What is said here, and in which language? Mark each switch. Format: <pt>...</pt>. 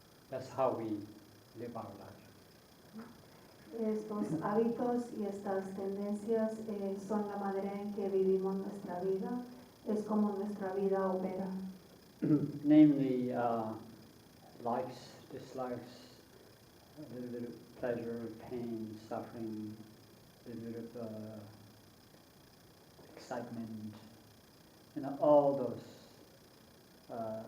<en>That's how we live our life.</en> <es>Estos hábitos y estas tendencias son la manera en que vivimos nuestra vida, es como nuestra vida opera.</es> <en>Namely, likes, dislikes, a little bit of pleasure, pain, suffering, a little bit of excitement, all those.</en>